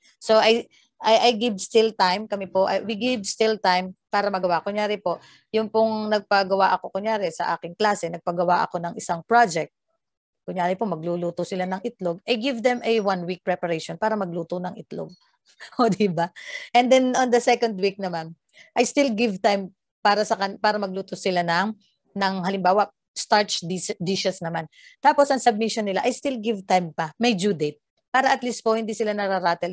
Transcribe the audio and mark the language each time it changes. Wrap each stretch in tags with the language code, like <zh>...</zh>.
<en>So, I give still time, we give still time</en> <tl>para magawa. Kunyari po, yung pong nagpagawa ako, kunyari sa aking klase, nagpagawa ako ng isang project. Kunyari po, magluluto sila ng itlog.</tl> <en>I give them a 1 week preparation</en> <tl>para magluto ng itlog. O, diba?</tl> <en>And then, on the second week naman, I still give time</en> <tl>para magluto sila ng halimbawa</tl> <en>starch dishes naman.</en> <tl>Tapos ang submission nila,</tl> <en>I still give time</en> <tl>pa, may due date. Para at least po hindi sila nararattle.</tl>